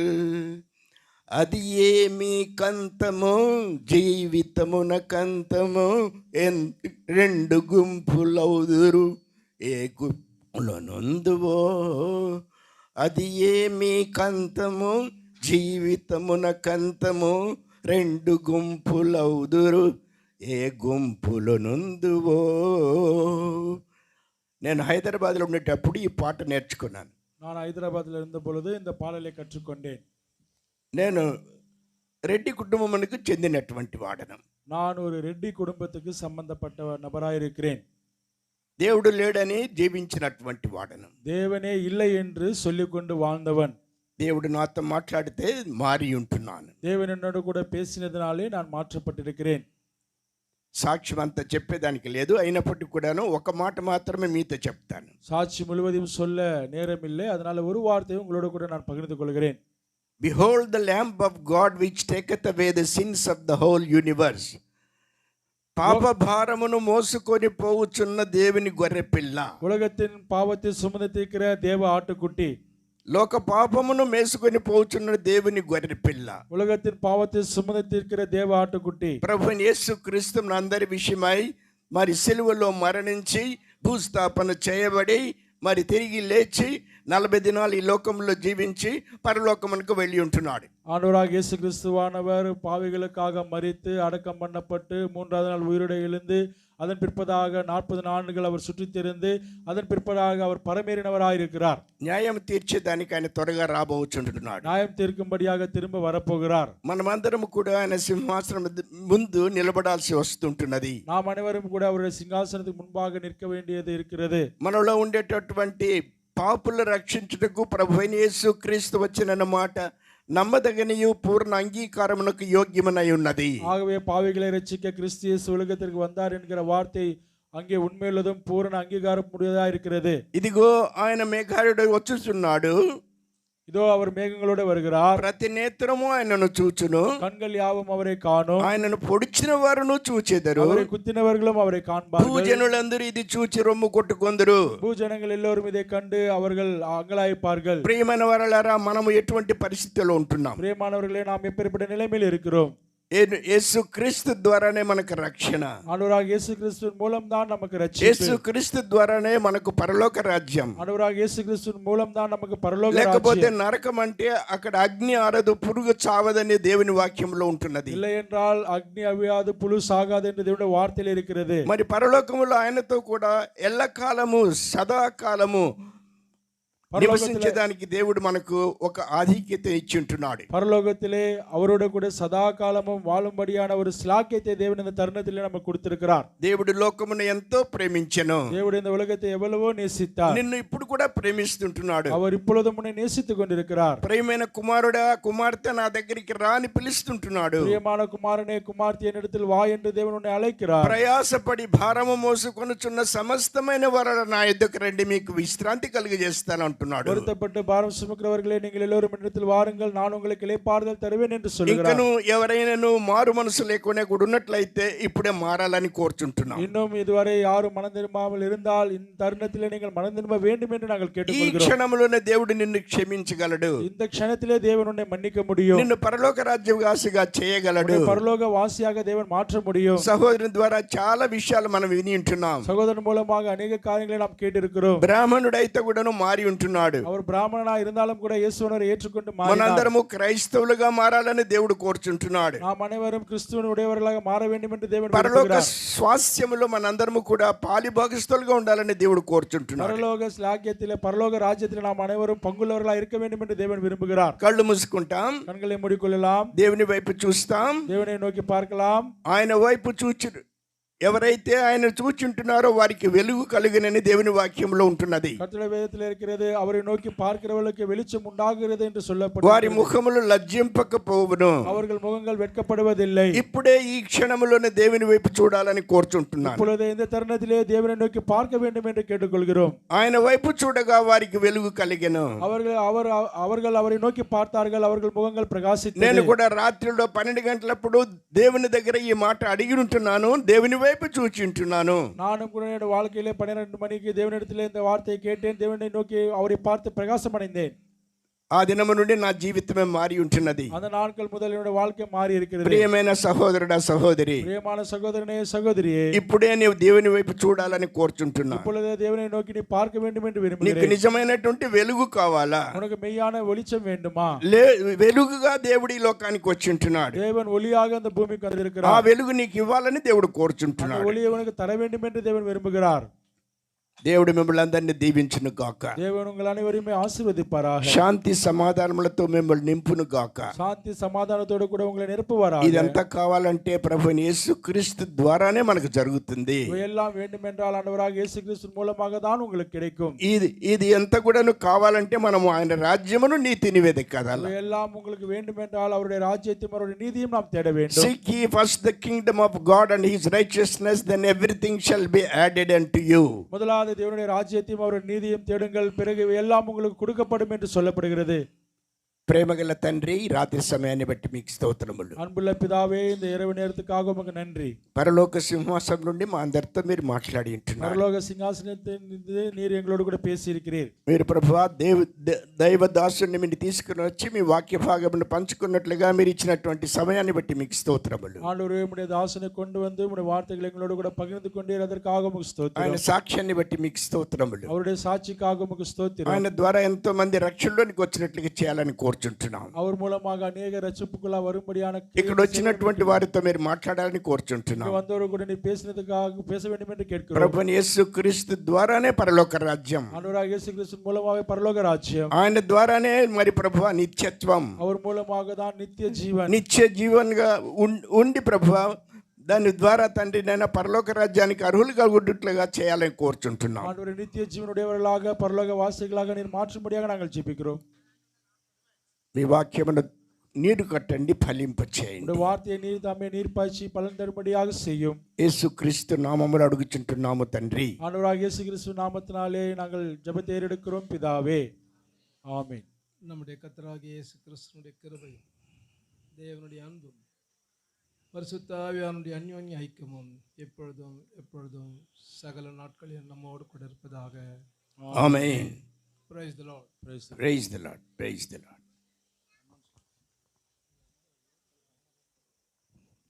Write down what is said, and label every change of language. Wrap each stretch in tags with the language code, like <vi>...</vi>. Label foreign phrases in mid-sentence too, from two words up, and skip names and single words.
<te>అది ఏమి కంతము జీవితమున కంతము, రెండు గుంపులవుదురు ఏ గుంపులనందువో, అది ఏమి కంతము జీవితమున కంతము, రెండు గుంపులవుదురు ఏ గుంపులనందువో. నేను హైదరాబాద్లో ఉండేటప్పుడు ఈ పాట నేర్చుకున్నాను.</te> <ta>நான் ஹைதராபாத்தில் இருந்த பொழுது இந்த பாடலை கற்றுக்கொண்டேன்.</ta> <te>నేను రెడ్డి కుటుంబమునకు చెందినటువంటి వాడను.</te> <ta>நான் ஒரு ரெட்டி குடும்பத்துக்கு சம்பந்தப்பட்ட நபராயிருக்கிறேன்.</ta> <te>దేవుడు లేడని జీవించినటువంటి వాడను.</te> <ta>தேவனே இல்லை என்று சொல்லிக்கொண்டு வாழ்ந்தவன்.</ta> <te>దేవుడు నాతో మాట్లాడితే మారి ఉంటున్నాను.</te> <ta>தேவன் என்னோடு கூட பேசினதினாலே நான் மாற்றப்பட்டிருக்கிறேன்.</ta> <te>సాక్ష్యం అంతా చెప్పేదానికి లేదు, అయినప్పటికీ కూడాను ఒక మాట మాత్రమే మీతో చెప్తాను.</te> <ta>சாட்சி முழுவதையும் சொல்ல நேரமில்லை, அதனால ஒரு வார்த்தையை உங்களோட கூட நான் பகிர்ந்து கொள்கிறேன்.</ta> <en>Behold the lamb of God which taketh away the sins of the whole universe.</en> <te>పాప భారమును మోసుకొని పోవుచున్న దేవుని గొర్రెపిల్ల,</te> <ta>உலகத்தின் பாவத்தை சுமந்து தீர்க்கிற தேவ ஆட்டுக்குட்டி,</ta> <te>లోక పాపమును మేసుకొని పోవుచున్న దేవుని గొర్రెపిల్ల,</te> <ta>உலகத்தின் பாவத்தை சுமந்து தீர்க்கிற தேவ ஆட்டுக்குட்டி,</ta> <te>ప్రభువైన యేసుక్రీస్తు అందరి విషయమై మరి సిలువలో మరణించి భూస్థాపన చేయబడి మరి తిరిగి లేచి 40 దినాలు ఈ లోకంలో జీవించి పరలోకమునకు వెళ్ళి ఉంటున్నాడు.</te> <ta>ஆண்டவராக இயேசு கிறிஸ்துவானவர் பாவிகளுக்காக மரித்து அடக்கம் பண்ணப்பட்டு 3ஆவது நாள் உயிரோடு எழுந்து அதன் பிற்பதாக 40 ஆண்டுகள் அவர் சுற்றித் திரிந்து அதன் பிற்பதாக அவர் பரமேறினவராயிருக்கிறார்.</ta> <te>న్యాయం తీర్చేదానికి ఆయన త్వరగా రాబోచుంటున్నాడు.</te> <ta>நியாயம் தீர்க்கும்படியாக திரும்ப வரப்போகிறார்.</ta> <te>మనమందరం కూడా ఆయన సింహాసనం ముందు నిలబడాల్సి వస్తుంటున్నది.</te> <ta>நாம் அனைவரும் கூட அவருடைய சிங்காசனத்துக்கு முன்பாக நிற்க வேண்டியது இருக்கிறது.</ta> <te>మనలో ఉండేటటువంటి పాపులు రక్షించుటకు ప్రభువైన యేసుక్రీస్తు వచ్చిన మాట నమ్మదగనియు పూర్ణ అంగీకారమునకు యోగ్యమనై ఉన్నది.</te> <ta>ஆகவே பாவிகளை ரட்சிக்க கிறிஸ்து இயேசு உலகத்திற்கு வந்தார் என்கிற வார்த்தை அங்கே உண்மையுள்ளதும் பூரண அங்கீகாரம் முடியதா இருக்கிறது.</ta> <te>ఇదిగో ఆయన మేఘారుడు వచ్చుచున్నాడు,</te> <ta>இதோ அவர் மேகங்களோடு வருகிறார்.</ta> <te>ప్రతి నేత్రము ఆయనను చూచును,</te> <ta>கண்கள் யாவும் அவரை காணும்.</ta> <te>ఆయనను పొడిచిన వారును చూచెదరు,</te> <ta>அவரை குத்தினவர்களும் அவரை காண்பார்கள்.</ta> <te>భూజనులందరూ ఇది చూచి రొమ్ము కొట్టుకొందరు.</te> <ta>பூஜனங்கள் எல்லோரும் இதை கண்டு அவர்கள் அங்கலாய்ப்பார்கள்.</ta> <te>ప్రియమైన వారలారా, మనము ఎటువంటి పరిస్థితిలో ఉంటున్నాం?</te> <ta>பிரியமானவர்களே, நாம் எப்பேற்பட்ட நிலைமையில் இருக்கிறோம்?</ta> <te>యేసు క్రీస్తు ద్వారానే మనకు రక్షణ,</te> <ta>ஆண்டவராக இயேசு கிறிஸ்துவின் மூலம்தான் நமக்கு ரட்சிப்பு.</ta> <te>యేసు క్రీస్తు ద్వారానే మనకు పరలోక రాజ్యం.</te> <ta>ஆண்டவராக இயேசு கிறிஸ்துவின் மூலம்தான் நமக்கு பரலோக</ta> <te>లేకపోతే</te> <ta>ராஜ்யம்.</ta> <te>నరకం అంటే అక్కడ అగ్ని ఆరదు, పురుగు చావదని దేవుని వాక్యంలో ఉంటున్నది.</te> <ta>இல்லை என்றால் அக்னி அவியாது புழு சாகாது என்று தேவனுடைய வார்த்தையில் இருக்கிறது.</ta> <te>మరి పరలోకములో ఆయనతో కూడా ఎల్లకాలము సదాకాలము నివసించడానికి దేవుడు మనకు ఒక ఆధిక్యత ఇచ్చి ఉంటున్నాడు.</te> <ta>பரலோகத்திலே அவரோட கூட சதா காலமும் வாழும்படியான ஒரு ஸ்லாக்கியத்தை தேவன் இந்த தருணத்திலே நமக்கு கொடுத்திருக்கிறார்.</ta> <te>దేవుడు లోకమును ఎంతో ప్రేమించెను,</te> <ta>தேவன் இந்த உலகத்தை எவ்வளவோ நேசித்தார்.</ta> <te>నిన్ను ఇప్పుడు కూడా ప్రేమిస్తుంటున్నాడు.</te> <ta>அவர் இப்பொழுதும் உன்னை நேசித்துக் கொண்டிருக்கிறார்.</ta> <te>ప్రియమైన కుమారుడా కుమార్తె నా దగ్గరికి రా అని పిలుస్తుంటున్నాడు.</te> <ta>பிரியமான குமாரனே குமார்த்தி என்னிடத்தில் வா என்று தேவன் உன்னை அழைக்கிறார்.</ta> <te>ప్రయాసపడి భారము మోసుకొనుచున్న సమస్తమైన వారు నా యొద్దకు రండి, మీకు విశ్రాంతి కలుగజేస్తాను అంటున్నాడు.</te> <ta>வருத்தப்பட்டு பாரம் சுமக்கிறவர்களே, நீங்கள் எல்லோரும் என்னிடத்தில் வாருங்கள், நான் உங்களுக்கு இளைப்பாறுதல் தருவேன் என்று சொல்கிறார்.</ta> <te>ఇంకను ఎవరైనాను మారు మనసు లేకుండా కూడా ఉన్నట్లయితే ఇప్పుడే మారాలని కోరుచుంటున్నాం.</te> <ta>இன்னும் இதுவரை யாரும் மனம் திரும்பாமல் இருந்தால் இந்த தருணத்திலே நீங்கள் மனம் திரும்ப வேண்டும் என்று நாங்கள்</ta> <te>ఈ</te> <ta>கேட்டுக்கொள்கிறோம்.</ta> <te>క్షణంలోనే దేవుడు నిన్ను క్షమించగలడు,</te> <ta>இந்த క్షணத்திலே தேவன் உன்னை மன்னிக்க முடியும்.</ta> <te>నిన్ను పరలోక రాజ్యవాసిగా చేయగలడు.</te> <ta>உன்னை பரலோக வாசியாக தேவன் மாற்ற முடியும்.</ta> <te>సహోదరుని ద్వారా చాలా విషయాలు మనం విని ఉంటున్నాం.</te> <ta>சகோதரன் மூலமாக அநேக காரியங்களை நாம் கேட்டிருக்கிறோம்.</ta> <te>బ్రాహ్మణుడైతే కూడాను మారి ఉంటున్నాడు.</te> <ta>அவர் பிராமணனா இருந்தாலும் கூட இயேசுவை ஏற்றுக்கொண்டு மாறினார்.</ta> <te>మనందరము క్రైస్తవులుగా మారాలని దేవుడు కోరుచుంటున్నాడు.</te> <ta>நாம் அனைவரும் கிறிஸ்துவின் உடையவர்களாக மாற வேண்டும் என்று தேவன்</ta> <te>పరలోక</te> <ta>விரும்புகிறார்.</ta> <te>స్వాస్థ్యములో మనందరము కూడా పాలిభాగస్తులుగా ఉండాలని దేవుడు కోరుచుంటున్నాడు.</te> <ta>பரலோக ஸ்லாக்கியத்திலே பரலோக ராஜ்யத்திலே நாம் அனைவரும் பங்குள்ளவர்களாக இருக்க வேண்டும் என்று தேவன் விரும்புகிறார்.</ta> <te>కళ్ళు మూసుకుంటాం,</te> <ta>கண்களை மூடிக்கொள்ளலாம்,</ta> <te>దేవుని వైపు చూస్తాం,</te> <ta>தேவனை நோக்கி பார்க்கலாம்.</ta> <te>ఆయన వైపు చూచి ఎవరైతే ఆయన చూచుంటున్నారో వారికి వెలుగు కలుగునని దేవుని వాక్యంలో ఉంటున్నది.</te> <ta>கர்த்தருடைய வேதத்தில் இருக்கிறது, அவரை நோக்கி பார்க்கிறவர்களுக்கு வெளிச்சம் உண்டாகிறது என்று</ta> <te>వారి</te> <ta>சொல்லப்பட்டிருக்கிறது.</ta> <te>ముఖములు లజ్జింపకపోవును.</te> <ta>அவர்கள் முகங்கள் வெட்கப்படுவதில்லை.</ta> <te>ఇప్పుడే ఈ క్షణములోనే దేవుని వైపు చూడాలని కోరుచుంటున్నాను.</te> <ta>இப்பொழுது இந்த தருணத்திலே தேவனை நோக்கி பார்க்க வேண்டும் என்று கேட்டுக்கொள்கிறோம்.</ta> <te>ఆయన వైపు చూడగా వారికి వెలుగు కలిగెను.</te> <ta>அவர்கள் அவரை நோக்கி பார்த்தார்கள், அவர்கள் முகங்கள் பிரகாசித்தது.</ta> <te>నేను కూడా రాత్రిలో 12 గంటలప్పుడు దేవుని దగ్గర ఈ మాట అడిగి ఉంటున్నాను, దేవుని వైపు చూచింటున్నాను.</te> <ta>நானும் கூட என்னுடைய வாழ்க்கையிலே 12 மணிக்கு தேவனிடத்திலே இந்த வார்த்தையை கேட்டேன், தேவனை நோக்கி அவரை பார்த்து பிரகாசம் அடைந்தேன்.</ta> <te>ఆ దినము నుండి నా జీవితమే మారి ఉంటున్నది.</te> <ta>அந்த நாட்கள் முதல் என்னுடைய வாழ்க்கை மாறி இருக்கிறது.</ta> <te>ప్రియమైన సహోదరుడా సహోదరి,</te> <ta>பிரியமான சகோதரனே சகோதரியே,</ta> <te>ఇప్పుడే నీవు దేవుని వైపు చూడాలని కోరుచుంటున్నా.</te> <ta>இப்பொழுது தேவனை நோக்கி நீ பார்க்க வேண்டும் என்று</ta> <te>నీకు</te> <ta>விரும்புகிறேன்.</ta> <te>నిజమైనటువంటి వెలుగు కావాలా?</te> <ta>உனக்கு மெய்யான வெளிச்சம் வேண்டுமா?</ta> <te>వెలుగుగా దేవుడి ఈ లోకానికి వచ్చి ఉంటున్నాడు.</te> <ta>தேவன் ஒளியாக அந்த பூமிக்கு</ta> <te>ఆ</te> <ta>வந்திருக்கிறார்.</ta> <te>వెలుగు నీకు ఇవ్వాలని దేవుడు</te> <ta>அந்த</ta> <te>కోరుచుంటున్నాడు.</te> <ta>ஒளியை உனக்கு தர வேண்டும் என்று தேவன் விரும்புகிறார்.</ta> <te>దేవుడు మిమ్మల్ని అందరినీ దీవించును గాక.</te> <ta>தேவன் உங்கள் அனைவரையுமே ஆசீர்வதிப்பாராக.</ta> <te>శాంతి సమాధానములతో మిమ్మల్ని నింపును గాక.</te> <ta>சாந்தி சமாதானத்தோடு கூட உங்களை நிரப்புவாராக.</ta> <te>ఇదంతా కావాలంటే ప్రభువైన యేసుక్రీస్తు ద్వారానే మనకు జరుగుతుంది.</te> <ta>இவையெல்லாம் வேண்டும் என்றால் ஆண்டவராக இயேசு கிறிஸ்து மூலமாக தான் உங்களுக்கு கிடைக்கும்.</ta> <te>ఇది ఎంత కూడాను కావాలంటే మనము ఆయన రాజ్యమును నీతిని వెదకాలి.</te> <ta>இவையெல்லாம் உங்களுக்கு வேண்டும் என்றால் அவருடைய ராஜ்யத்தையும் அவருடைய நீதியும் நாம் தேட வேண்டும்.</ta> <en>Seek ye first the kingdom of God and his righteousness, then everything shall be added unto you.</en> <ta>முதலாவது தேவனுடைய ராஜ்யத்தையும் அவருடைய நீதியும் தேடுங்கள், பிறகு எல்லாம் உங்களுக்கு கொடுக்கப்படும் என்று சொல்லப்படுகிறது.</ta> <te>ప్రేమగల తండ్రి, రాత్రి సమయాన్ని బట్టి మీకు స్తోత్రములు.</te> <ta>அன்புள்ள பிதாவே, இந்த இரவு நேரத்துக்காக உமக்கு நன்றி.</ta> <te>పరలోక సింహాసనం నుండి మా అందరితో మీరు మాట్లాడి ఉంటున్నారు.</te> <ta>பரலோக சிங்காசனத்திலிருந்து நீர் எங்களோடு கூட பேசி இருக்கிறீர்.</ta> <te>మీరు ప్రభువా దైవ దాసుని మీరు తీసుకుని వచ్చి మీ వాక్య భాగమును పంచుకున్నట్లుగా మీరు ఇచ్చినటువంటి సమయాన్ని బట్టి మీకు స్తోత్రములు.</te> <ta>ஆண்டவரே, உம்முடைய தாசனை கொண்டு வந்து உம்முடைய வார்த்தைகளை எங்களோடு கூட பகிர்ந்து கொண்டீர், அதற்காக உமக்கு ஸ்தோத்திரம்.</ta> <te>ఆయన సాక్ష్యాన్ని బట్టి మీకు స్తోత్రములు.</te> <ta>அவருடைய சாட்சிக்காக உமக்கு ஸ்தோத்திரம்.</ta> <te>ఆయన ద్వారా ఎంతో మంది రక్షణలోనికి వచ్చినట్లుగా చేయాలని కోరుచుంటున్నాం.</te> <ta>அவர் மூலமாக அநேக ரட்சிப்புக்குள்ள வரும்படியான</ta> <te>ఇక్కడ వచ్చినటువంటి వారితో మీరు మాట్లాడాలని కోరుచుంటున్నాం.</te> <ta>வந்தவரு கூட நீ பேசினதுக்காக பேச வேண்டும் என்று கேட்கிறோம்.</ta> <te>ప్రభువైన యేసుక్రీస్తు ద్వారానే పరలోక రాజ్యం,</te> <ta>ஆண்டவராக இயேசு கிறிஸ்து மூலமாக பரலோக ராஜ்யம்,</ta> <te>ఆయన ద్వారానే మరి ప్రభువా నిత్యత్వం,</te> <ta>அவர் மூலமாக தான் நித்திய ஜீவன்.</ta> <te>నిత్య జీవన్గా ఉండి ప్రభువా దాని ద్వారా తండ్రి నేను పరలోక రాజ్యానికి అర్హులుగా ఉండుట్లుగా చేయాలని కోరుచుంటున్నాం.</te> <ta>ஆண்டவரே, நித்திய ஜீவனுடையவர்களாக பரலோக வாசிகளாக நீர் மாற்றும்படியாக நாங்கள் ஜெபிக்கிறோம்.</ta> <te>మీ వాక్యమును నీరు కట్టండి, ఫలింప చేయండి.</te> <ta>உம்முடைய வார்த்தையை நீர் தாமே நீர் பாய்ச்சி பலன் தரும்படியாக செய்யும்.</ta> <te>యేసుక్రీస్తు నామములో అడుగుచుంటున్నాము తండ్రి.</te> <ta>ஆண்டவராக இயேசு கிறிஸ்து நாமத்தினாலே நாங்கள் ஜெபத்தை ஏறெடுக்கிறோம் பிதாவே, ஆமென். நம்முடைய கர்த்தராகிய இயேசு கிறிஸ்துவினுடைய கிருபையும் தேவனுடைய அன்பும் பரிசுத்த ஆவியானுடைய அந்யோன்ய ஐக்கியமும் எப்பொழுதும் சகல நாட்களில் நம்மோடு கூட இருப்பதாக.</ta> <te>ఆమేన్.</te> <en>Praise the Lord. Praise the Lord. Praise the Lord.</en>